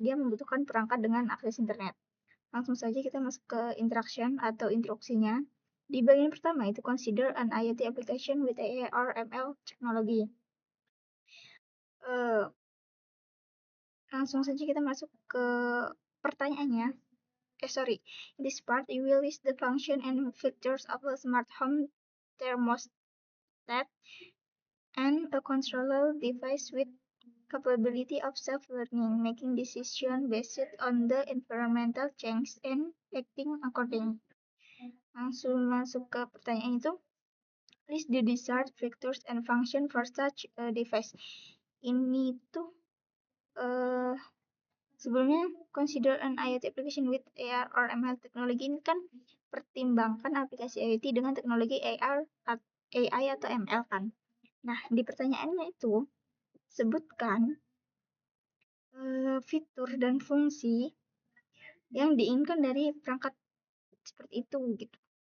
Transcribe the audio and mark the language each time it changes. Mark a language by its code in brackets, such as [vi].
[id] Dia membutuhkan perangkat dengan akses internet. Langsung saja kita masuk ke interaction atau instruksinya. [en] Di bagian pertama itu consider an IoT application with AI or ML technology. [id] Langsung saja kita masuk ke pertanyaannya. [en] In this part, you will list the function and features of a smart home thermostat and a controller device with capability of self-learning, making decision based on the environmental change and acting according. Langsung masuk ke pertanyaan itu. List the desired features and function for such a device. [id] Ini tuh sebelumnya consider an IoT application with AR or ML teknologi, ini kan pertimbangkan aplikasi IoT dengan teknologi AI atau ML kan. Nah, di pertanyaannya itu sebutkan fitur dan fungsi yang diinginkan dari perangkat seperti itu gitu.